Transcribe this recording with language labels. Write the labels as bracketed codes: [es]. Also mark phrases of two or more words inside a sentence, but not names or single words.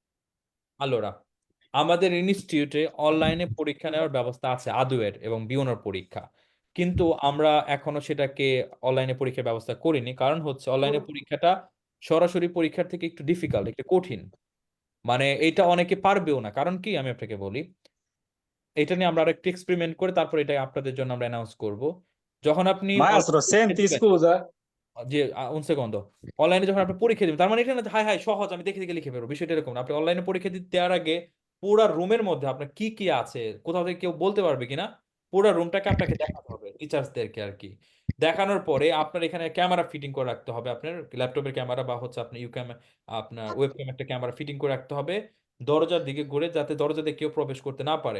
[bn] আলোরা, আমাদের ইনস্টিটিউটে অনলাইনে পরীক্ষা নেওয়ার ব্যবস্থা আছে আদুয়ের এবং বিওনোর পরীক্ষা, কিন্তু আমরা এখনো সেটাকে অনলাইনে পরীক্ষার ব্যবস্থা করিনি। কারণ হচ্ছে অনলাইনে পরীক্ষাটা সরাসরি পরীক্ষার থেকে একটু ডিফিকাল্ট, একটু কঠিন, মানে এটা অনেকে পারবেও না। কারণ কি আমি আপনাকে বলি, এটা নিয়ে আমরা আরেকটু এক্সপেরিমেন্ট করে তারপর এটা আপনাদের জন্য আমরা অ্যানাউন্স করব। যখন আপনি [it] Maestro, senti, scusa, যে un secondo, [bn] অনলাইনে যখন আপনি পরীক্ষা দিবেন, তার মানে এটা না যে হাই হাই সহজ আমি দেখে দেখে লিখে ফেলবো, বিষয়টা এরকম না। আপনি অনলাইনে পরীক্ষা দিতে দেওয়ার আগে পুরো রুমের মধ্যে আপনার কি কি আছে, কোথাও থেকে কেউ বলতে পারবে কিনা, পুরো রুমটাকে আপনাকে দেখাতে হবে টিচার্সদেরকে আর কি। দেখানোর পরে আপনার এখানে ক্যামেরা ফিটিং করে রাখতে হবে, আপনার ল্যাপটপের ক্যামেরা বা হচ্ছে আপনার আপনার ওয়েবক্যাম একটা ক্যামেরা ফিটিং করে রাখতে হবে দরজার দিকে ঘুরে, যাতে দরজা দিয়ে কেউ প্রবেশ করতে না পারে।